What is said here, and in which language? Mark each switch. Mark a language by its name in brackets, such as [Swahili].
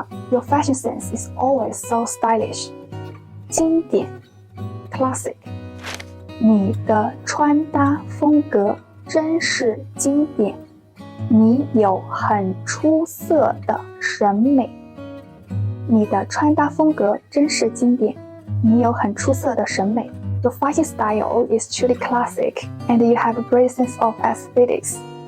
[English] Your fashion sense is always so stylish. [Chinese] 经典 classic. 你的穿搭风格真是经典。你有很出色的审美。你的穿搭风格真是经典，你有很出色的审美。 [English] Your fashion style is truly classic, and you have a great sense of aesthetics.